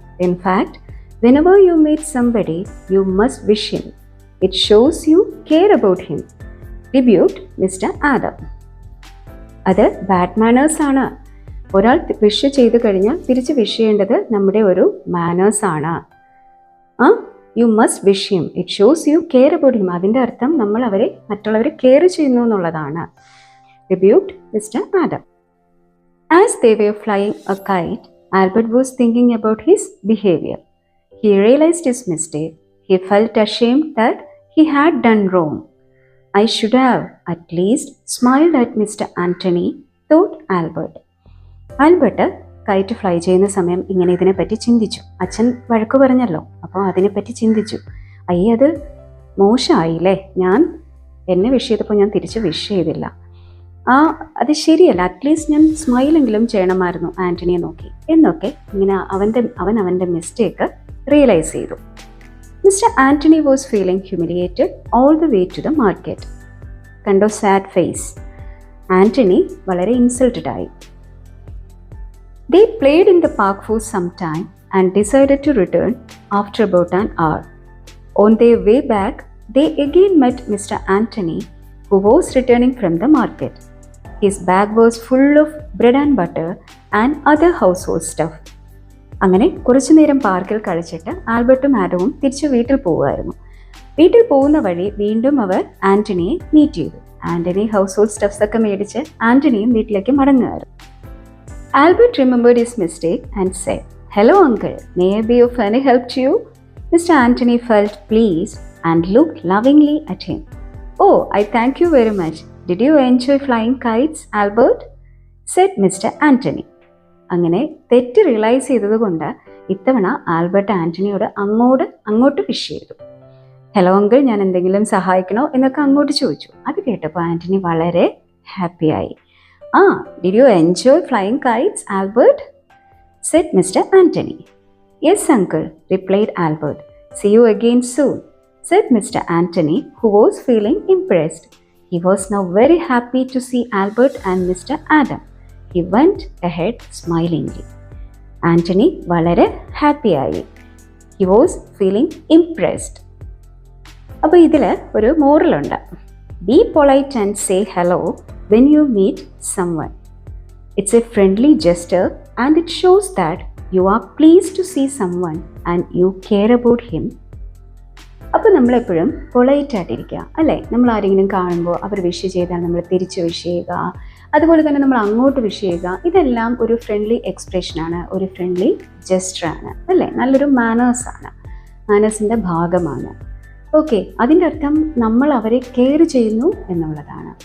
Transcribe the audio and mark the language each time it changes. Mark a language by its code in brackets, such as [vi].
[en] In fact, whenever you meet somebody, you must wish him. It shows you care about him. Rebuked Mr. Adam. [ml] അത് bad manners ആണ്. ഒരാൾ wish ചെയ്ത് കഴിഞ്ഞാൽ തിരിച്ച് wish ചെയ്യേണ്ടത് നമ്മുടെ ഒരു മാനേഴ്സ് ആണ്. [en] You must wish him. It shows you care about him. [ml] അതിൻ്റെ അർത്ഥം നമ്മൾ മറ്റുള്ളവരെ കെയർ ചെയ്യുന്നു എന്നുള്ളതാണ്. [en] Rebuked Mr. Adam. As they were flying a kite, Albert was thinking about his behavior. He realized his mistake. He felt ashamed that he had done wrong. I should have at least smiled at Mr. Anthony, thought Albert. [ml] Albert KITE fly ചെയ്യുന്ന സമയം ഇങ്ങനെ ഇതിനെപ്പറ്റി ചിന്തിച്ചു. അച്ഛൻ വഴക്ക് പറഞ്ഞല്ലോ, അപ്പോൾ അതിനെപ്പറ്റി ചിന്തിച്ചു. അത് മോശമായില്ലേ, എന്നെ വിഷ് ചെയ്തപ്പോൾ ഞാൻ തിരിച്ച് വിഷ് ചെയ്തില്ല. അത് ശരിയല്ല, അറ്റ്ലീസ്റ്റ് ഞാൻ സ്മൈലെങ്കിലും ചെയ്യണമായിരുന്നു ആന്റണിയെ നോക്കി എന്നൊക്കെ ഇങ്ങനെ അവൻ്റെ മിസ്റ്റേക്ക് റിയലൈസ് ചെയ്തു. [en] Mister Antony was feeling humiliated all the way to the market. [ml] കണ്ടോ സാഡ് ഫേസ്. ആന്റണി വളരെ ഇൻസൾട്ടഡ് ആയി. [en] They played in the park for some time and decided to return after about an hour. On their way back, they again met Mr. Anthony, who was returning from the market. His bag was full of bread and butter and other household stuff. [ml] അങ്ങനെ കുറച്ചു നേരം പാർക്കിൽ കളിച്ചിട്ട് ആൽബർട്ടും ആഡവും തിരിച്ച് വീട്ടിൽ പോവുമായിരുന്നു. വീട്ടിൽ പോകുന്ന വഴി വീണ്ടും അവർ ആന്റണിയെ മീറ്റ് ചെയ്തു. ആന്റണി ഹൗസ് ഹോൾഡ് സ്റ്റഫ്സ് ഒക്കെ മേടിച്ച് ആന്റണിയും വീട്ടിലേക്ക് മടങ്ങുമായിരുന്നു. [en] Albert remembered his mistake and said, "Hello uncle, may I be of any help to you?" Mr. Anthony felt pleased and looked lovingly at him. "Oh, I thank you very much. Did you enjoy flying kites, Albert?" said Mr. Anthony. [ml] അങ്ങനെ തെറ്റ് realise ചെയ്തതുകൊണ്ട് ഇത്തവണ Albert ആന്റണിയോട് അങ്ങോട്ട് wish ചെയ്തു. Hello uncle, ഞാൻ എന്തെങ്കിലും സഹായിക്കണോ എന്നൊക്കെ അങ്ങോട്ട് ചോദിച്ചു. അത് കേട്ടപ്പോൾ ആന്റണി വളരെ ഹാപ്പിയായി. [en] Did you enjoy flying kites, Albert? said Mr. Anthony. Yes, uncle, replied Albert. See you again soon, said Mr. Anthony, who was feeling impressed. He was now very happy to see Albert and Mr. Adam. He went ahead smilingly. [ml] Anthony വളരെ ഹാപ്പിയായി. [en] He was feeling impressed. [ml] അപ്പോൾ ഇതിൽ ഒരു മോറലുണ്ട്. [en] Be polite and say hello when you meet someone. It's a friendly gesture and it shows that you are pleased to see someone and you care about him. [ml] അപ്പോൾ നമ്മളെപ്പോഴും polite ആയിട്ടിരിക്കുക അല്ലേ? നമ്മൾ ആരെങ്കിലും കാണുമ്പോൾ അവർ വിഷ് ചെയ്താൽ നമ്മൾ തിരിച്ച് വിഷ് ചെയ്യുക, അതുപോലെ തന്നെ നമ്മൾ അങ്ങോട്ട് വിഷ് ചെയ്യുക. ഇതെല്ലാം ഒരു ഫ്രണ്ട്ലി എക്സ്പ്രഷനാണ്, ഒരു ഫ്രണ്ട്ലി ജസ്റ്ററാണ് അല്ലേ? നല്ലൊരു മാനേഴ്സിൻ്റെ ഭാഗമാണ്. ഓക്കെ, അതിൻ്റെ അർത്ഥം നമ്മൾ അവരെ കെയർ ചെയ്യുന്നു എന്നുള്ളതാണ്.